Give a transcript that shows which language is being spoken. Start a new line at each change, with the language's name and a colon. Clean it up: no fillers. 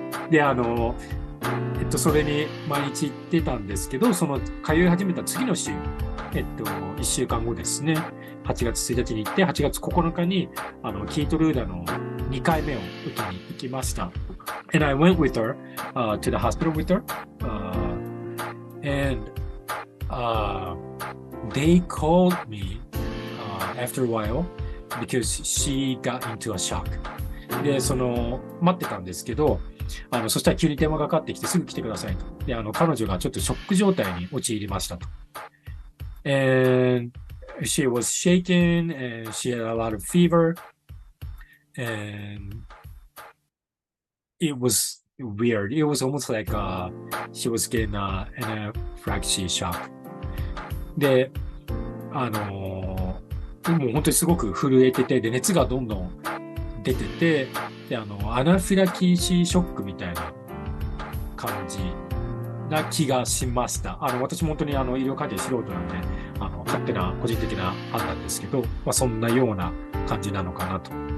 Japanese: で、それに毎日行ってたんですけど、その通い始めた次の週、1週間後ですね、8月1日に行って、8月9日に、キイトルーダの2回目を受けに行きました。
English: And I went with her, to the hospital with her, and they called me after a while because she got into a shock.
Japanese: で、待ってたんですけど、そしたら急に電話がかかってきてすぐ来てくださいと。で、彼女がちょっとショック状態に陥りましたと。
English: And she was shaking and she had a lot of fever and it was weird. It was almost like she was getting an anaphylactic shock.
Japanese: で、もう本当にすごく震えてて、で、熱がどんどん出てて、で、アナフィラキシーショックみたいな感じな気がしました。私も本当に医療関係素人なんで、勝手な個人的な判断ですけど、そんなような感じなのかなと。